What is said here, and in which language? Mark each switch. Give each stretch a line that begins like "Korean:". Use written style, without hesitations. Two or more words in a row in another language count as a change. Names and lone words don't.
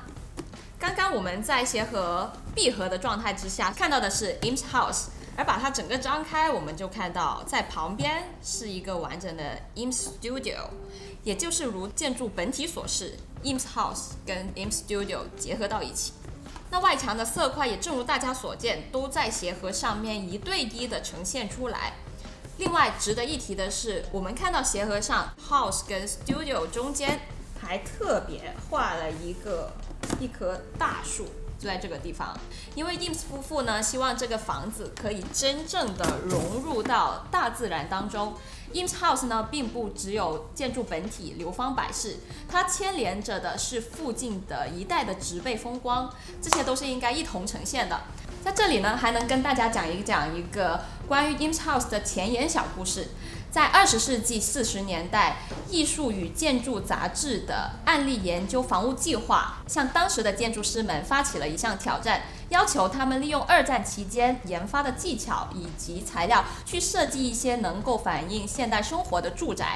Chinese: 剛剛我們在鞋盒閉合的狀態之下看到的是 IMS House， 而把它整個張開，我們就看到在旁邊是一個完整的 IMS Studio， 也就是如建築本體所示， IMS House 跟 IMS Studio 結合到一起。那外牆的色塊也正如大家所見，都在鞋盒上面一對一的呈現出來。另外值得一提的是，我們看到鞋盒上 House 跟 Studio 中間還特別畫了一棵大樹，就在這個地方。因為 IMS 夫婦呢，希望這個房子可以真正的融入到大自然當中。IMS House 呢，並不只有建築本體流芳百世，它牽連着的是附近的一帶的植被風光，這些都是應該一同呈現的。在這裡呢，還能跟大家講一個關於 IMS House 的前言小故事。在20世纪40年代，《艺术与建筑》杂志的案例研究房屋计划向当时的建筑师们发起了一项挑战，要求他们利用2战期间研发的技巧以及材料去设计一些能够反映现代生活的住宅。